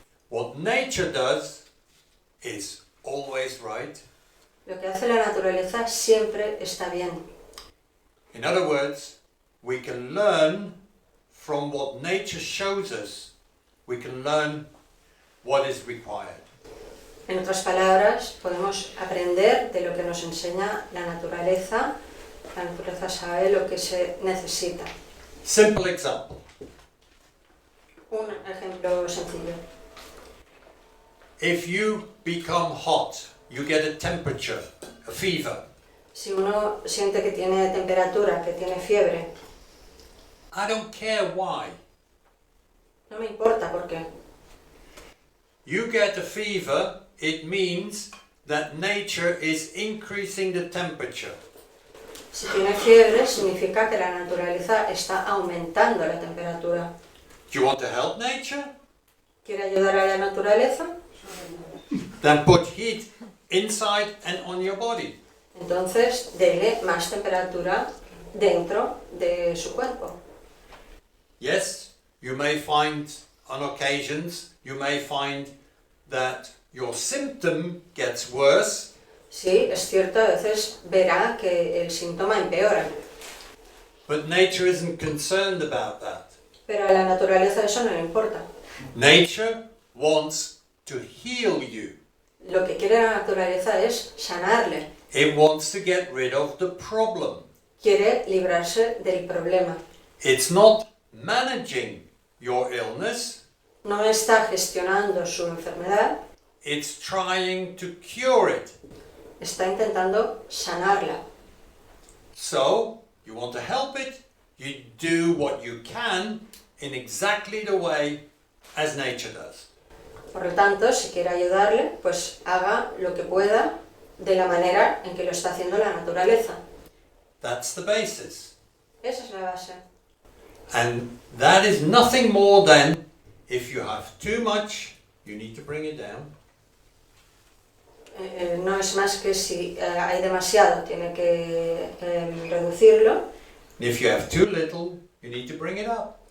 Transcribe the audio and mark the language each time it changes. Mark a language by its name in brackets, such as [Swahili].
[English] What nature does is always right. [Spanish] Lo que hace la naturaleza siempre está bien. [English] In other words, we can learn from what nature shows us. We can learn what is required. [Spanish] En otras palabras, podemos aprender de lo que nos enseña la naturaleza. La naturaleza sabe lo que se necesita. [English] Simple example. [Spanish] Un ejemplo sencillo. [English] If you become hot, you get a temperature, a fever. [Spanish] Si uno siente que tiene temperatura, que tiene fiebre, [English] I don't care why. [Spanish] no me importa por qué. [English] You get a fever, it means that nature is increasing the temperature. [Spanish] Si tiene fiebre, significa que la naturaleza está aumentando la temperatura. [English] Do you want to help nature? [Spanish] ¿Quiere ayudar a la naturaleza? [English] Then put heat inside and on your body. [Spanish] Entonces, dele más temperatura dentro de su cuerpo. [English] Yes, you may find on occasions, you may find that your symptom gets worse. [Spanish] Sí, es cierto, a veces verá que el síntoma empeora, [English] But nature isn't concerned about that. [Spanish] pero a la naturaleza eso no le importa. [English] Nature wants to heal you. [Spanish] Lo que quiere la naturaleza es sanarle, [English] It wants to get rid of the problem. [Spanish] quiere librarse del problema. [English] It's not managing your illness, [Spanish] No está gestionando su enfermedad, [English] it's trying to cure it. [Spanish] está intentando sanarla. [English] So, you want to help it, you do what you can in exactly the way as nature does. [Spanish] Por lo tanto, si quiere ayudarle, pues haga lo que pueda de la manera en que lo está haciendo la naturaleza. [English] That's the basis. [Spanish] Esa es la base. [English] And that is nothing more than if you have too much, you need to bring it down. [Spanish] No es más que si hay demasiado, tiene que reducirlo, [English] And if you have too little, you need to bring it up.